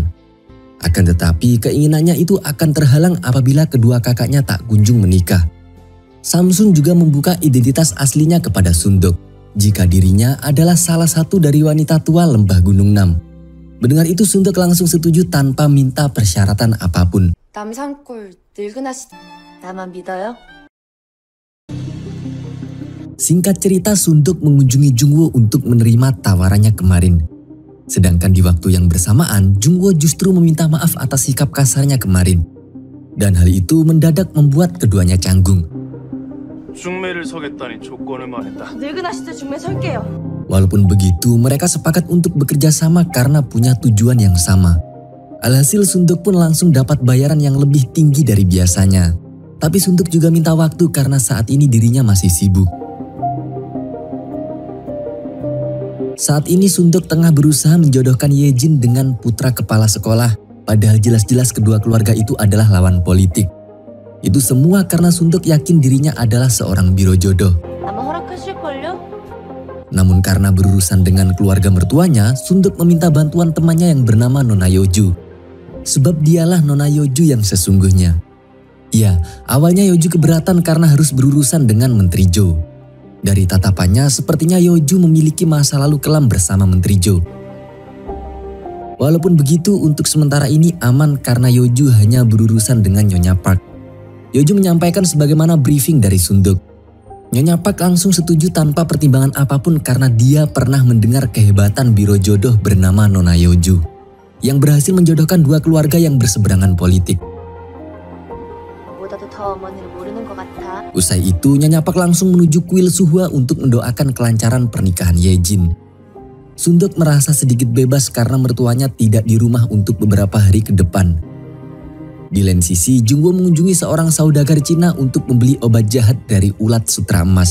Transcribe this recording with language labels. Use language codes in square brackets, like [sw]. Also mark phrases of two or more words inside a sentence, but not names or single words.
[id] Akan tetapi keinginannya itu akan terhalang apabila kedua kakaknya tak kunjung menikah. Samsun juga membuka identitas aslinya kepada Sundok, jika dirinya adalah salah satu dari wanita tua lembah Gunung Nam. Mendengar itu Sundok langsung setuju tanpa minta persyaratan apapun. [ko] 남산골 늙은 아씨 나만 믿어요? [id] Singkat cerita, Sundok mengunjungi Jungwoo untuk menerima tawarannya kemarin. Sedangkan di waktu yang bersamaan, Jungwoo justru meminta maaf atas sikap kasarnya kemarin. Dan hal itu mendadak membuat keduanya canggung. [ko] 중매를 서겠다니 조건을 말했다. 늙은 아씨도 중매 설게요. [id] Walaupun begitu, mereka sepakat untuk bekerja sama karena punya tujuan yang sama. Alhasil Sundok pun langsung dapat bayaran yang lebih tinggi dari biasanya. Tapi Sundok juga minta waktu karena saat ini dirinya masih sibuk. Saat ini Sundok tengah berusaha menjodohkan Yejin dengan putra kepala sekolah, padahal jelas-jelas kedua keluarga itu adalah lawan politik. Itu semua karena Sundok yakin dirinya adalah seorang biro jodoh. [ko] 아마 허락하실걸요? [id] Namun karena berurusan dengan keluarga mertuanya, Sundok meminta bantuan temannya yang bernama Nona Yoju. Sebab dialah Nona Yoju yang sesungguhnya. Ya, awalnya Yoju keberatan karena harus berurusan dengan Menteri Jo. Dari tatapannya, sepertinya Yoju memiliki masa lalu kelam bersama Menteri Jo. Walaupun begitu, untuk sementara ini aman karena Yoju hanya berurusan dengan Nyonya Park. Yoju menyampaikan sebagaimana briefing dari Sundok. Nyonya Park langsung setuju tanpa pertimbangan apapun karena dia pernah mendengar kehebatan biro jodoh bernama Nona Yoju, yang berhasil menjodohkan dua keluarga yang berseberangan politik. [ko] 보다도 더 어머니를 모르는 것 같아. [id] Usai itu, Nyonya Park langsung menuju kuil Suhwa untuk mendoakan kelancaran pernikahan Yejin. Sundok merasa sedikit bebas karena mertuanya tidak di rumah untuk beberapa hari ke depan. Di lain sisi, Jungwoo mengunjungi seorang saudagar Cina untuk membeli obat jahat dari ulat sutra emas.